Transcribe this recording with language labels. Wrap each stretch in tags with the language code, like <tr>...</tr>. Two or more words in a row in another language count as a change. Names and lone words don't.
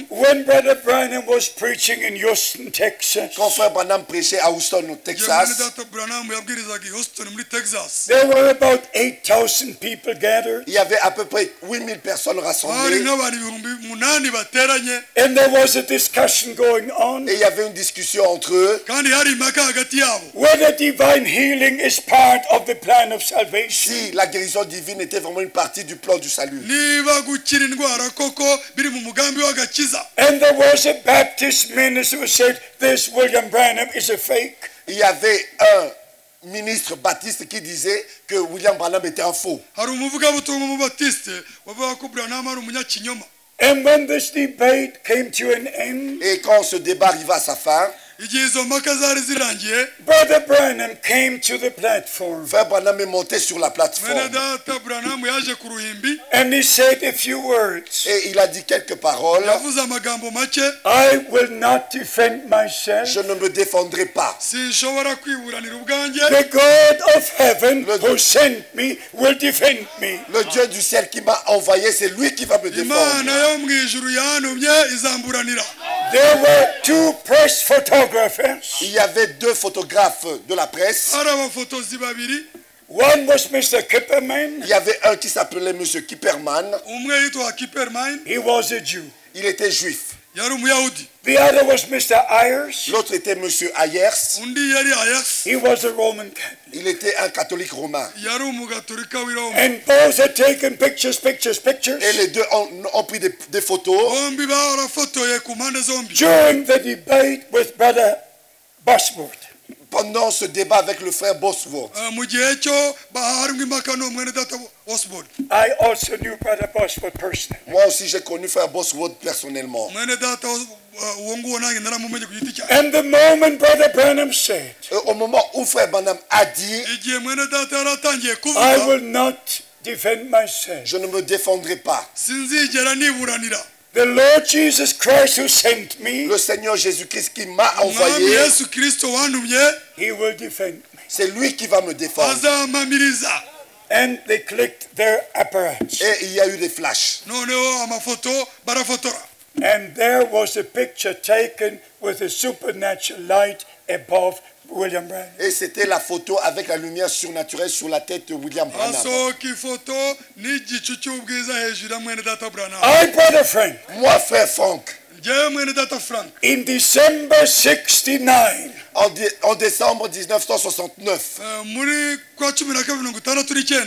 <en>when Brother Branham was preaching in Houston, Texas,</en> <fr>quand Frère Branham prêchait à Houston, au</fr> <rw>igihe bene</rw> <fr>Texas,</fr> <rw>data Branham yabwirizaga i Houston muri Texas,</rw> <en>there were about 8,000 people gathered,</en> <fr>il y avait à peu près 8000 personnes</fr> <rw>hari</rw> <fr>rassemblées</fr> <rw>nk'abantu 8,000 bateranye,</rw> <en>and there was a discussion going on</en> <fr>et il y avait une discussion entre eux</fr> <rw>kandi hari impaka hagati yabo</rw> <en>whether divine healing is part of the plan of salvation.</en> <fr>si la guérison divine était vraiment une partie du plan du salut.</fr> <rw>niba gukira indwara koko biri mu mugambi w'agakiza.</rw> <en>And there was a Baptist minister who said, this William Branham is a fake.</en> <fr>Il y avait un ministre baptiste qui disait que William Branham était un faux.</fr> <rw>hari umuvugabutumwa w'umubatisite wavuga ko Branham ari umunyakinyoma.</rw> <en>And when this debate came to an end,</en> <fr>Et quand ce débat arriva à sa fin,</fr> <rw>igihe izo mpaka zari zirangiye,</rw> <en>Brother Branham came to the platform</en> <fr>Frère Branham est monté sur la</fr> <rw>mwene</rw> <fr>plateforme</fr> <rw>data Branham yaje ku ruhimbi,</rw> <en>and he said a few words.</en> <fr>et il a dit quelques paroles.</fr> <rw>yavuze amagambo make.</rw> <en>I will not defend myself.</en> <fr>Je ne me défendrai pas.</fr> <rw>sinshobora kwiburanira ubwanjye,</rw> <en>The God of heaven who sent me will defend me.</en> <fr>Le Dieu du ciel qui m'a envoyé, c'est lui qui va me</fr> <rw>imana</rw> <fr>défendre.</fr> <rw>yo mu ijuru yantumye izamburanira.</rw> <en>There were two press photographers.</en> <fr>Il y avait deux photographes de la presse.</fr> <rw>hari abafotozi babiri,</rw> <en>One was Mr. Kipperman.</en> <fr>Il y avait un qui s'appelait Monsieur Kipperman.</fr> <rw>umwe yitwa Kipperman,</rw> <en>He was a Jew.</en> <fr>Il était juif.</fr> <rw>yari umuyahudi,</rw> <en>The other was Mr. Ayers.</en> <fr>L'autre était Monsieur Ayers.</fr> <rw>undi yari Ayers,</rw> <en>He was a Roman Catholic.</en> <fr>Il était un catholique romain.</fr> <rw>yari umugatolika w'i Roma.</rw> <en>And both had taken pictures.</en> <fr>Et les deux ont pris des photos.</fr> <rw>bombi barafotoye ku mpande zombi</rw> <en>During the debate with Brother Bosworth.</en> <fr>Pendant ce débat avec le frère Bosworth.</fr> <rw>mu gihe cyo harimo impaka no mwene data Osborne.</rw> <en>I also knew Brother Bosworth personally.</en> <fr>Moi aussi, j'ai connu frère Bosworth personnellement.</fr> <rw>mwene data uwo nguwo nanjye naramumenye ku giti cyanjye.</rw> <en>And the moment Brother Branham said,</en> <fr>Et au moment où frère Branham a dit,</fr> <rw>igihe mwene data yaratangiye</rw> <en>I</en> <rw>kuvuga,</rw> <en>will not defend myself.</en> <fr>je ne me défendrai pas.</fr> <rw>sinzigera niburanira.</rw> <en>The Lord Jesus Christ who sent me,</en> <fr>Le Seigneur Jésus-Christ qui m'a</fr> <rw>umwami</rw> <fr>envoyé,</fr> <rw>yesu kirisito wantumye</rw> <en>He will defend me.</en> <fr>c'est lui qui va me défendre.</fr> <rw>azampamiriza.</rw> <en>And they clicked their apparatus.</en> <fr>Et il y a eu des flashs.</fr> <rw>noneho amafoto barafotora,</rw> <en>And there was a picture taken with a supernatural light above William Branham.</en> <fr>Et c'était la photo avec la lumière surnaturelle sur la tête de William Branham.</fr> <rw>hasohoka ifoto n'igicu cy'ubwiza hejuru ya mwene data Branham.</rw> <en>I, Brother Frank,</en> <fr>Moi, frère Franck,</fr> <rw>njyewe mwene data Frank,</rw> <en>in December 69,</en> <fr>en décembre 1969,</fr> <rw>muri kwa 12/69</rw>